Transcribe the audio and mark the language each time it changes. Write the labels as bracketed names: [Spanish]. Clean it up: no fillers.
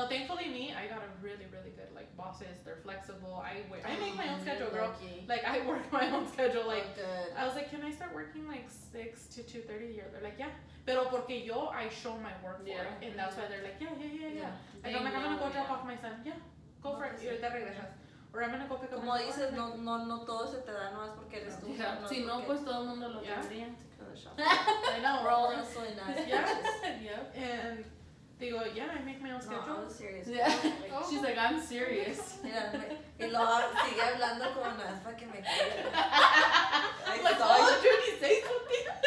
[English] No, thankfully I got a really, really good like bosses. They're flexible. I make my own schedule, girl. Like I work my own schedule. Like I was like, can I start working like 6 to 2:30 a year? They're like, yeah. [Spanish] Pero porque [English] I show my work for it, and that's why they're like, yeah. Like I'm gonna go drop off my son. Yeah, go for it. [Spanish] Y ahorita regresas. [English] Or I'm gonna go pick up. [Spanish] Como dices, no todo se te da, no es porque eres tú. Si no, pues todo el mundo lo tendría. [English] I know. We're all really nice. Yeah. And they go, yeah, I make my own schedule. No, I was serious. Yeah. She's like, I'm serious. [Spanish] Mira, y luego sigue hablando como no es para que me caiga. [English] I'm like, oh, Judy, say something.